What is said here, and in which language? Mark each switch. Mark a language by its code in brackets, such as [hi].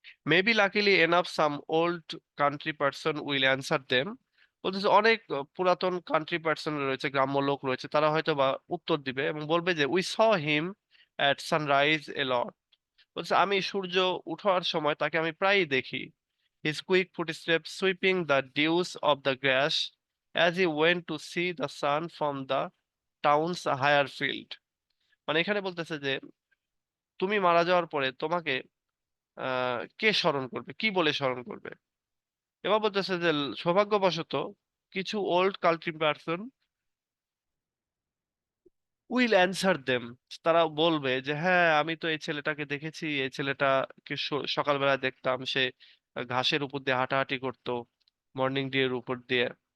[en] Maybe luckily enough some old country person will answer them. [bn] বলতেছে অনেক পুরাতন country person রয়েছে, গ্রাম্য লোক রয়েছে, তারা হয়তো বা উত্তর দিবে এবং বলবে যে [en] We saw him at sunrise a lot. [bn] বলছে আমি সূর্য উঠার সময় তাকে আমি প্রায়ই দেখি। হি [en] his quick footsteps sweeping the dews of the grass as he went to see the sun from the town's higher field. [bn] মানে এখানে বলতেছে যে তুমি মারা যাওয়ার পরে তোমাকে কে স্মরণ করবে, কি বলে স্মরণ করবে। এবার বলতেছে যে সৌভাগ্যবশত কিছু [en] old country person will answer them, [bn] তারা বলবে যে হ্যাঁ আমি তো এই ছেলেটাকে দেখেছি, এই ছেলেটাকে সকালবেলা দেখতাম, সে ঘাসের উপর দিয়ে হাঁটাহাঁটি করতো, মর্নিং ডিউ এর উপর দিয়ে।